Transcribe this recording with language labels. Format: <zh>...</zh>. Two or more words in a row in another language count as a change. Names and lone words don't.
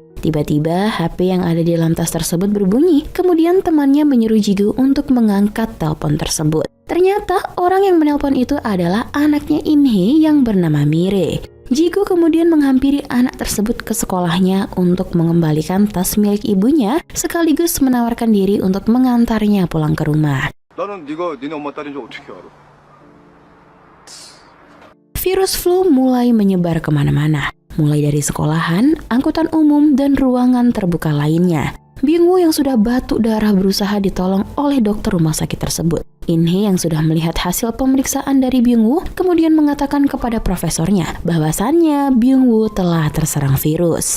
<id>Tiba-tiba HP yang ada di dalam tas tersebut berbunyi. Kemudian temannya menyuruh Jigu untuk mengangkat telepon tersebut. Ternyata orang yang menelpon itu adalah anaknya In-hee yang bernama Mire. Jigu kemudian menghampiri anak tersebut ke sekolahnya untuk mengembalikan tas milik ibunya, sekaligus menawarkan diri untuk mengantarnya pulang ke rumah.</id> <ko>나는 네가 니네 엄마 딸인 줄 어떻게 알아?</ko> <id>Virus flu mulai menyebar kemana-mana, mulai dari sekolahan, angkutan umum, dan ruangan terbuka lainnya. Byung-woo yang sudah batuk darah berusaha ditolong oleh dokter rumah sakit tersebut. In-hee yang sudah melihat hasil pemeriksaan dari Byung-woo kemudian mengatakan kepada profesornya bahwasannya Byung-woo telah terserang virus.</id>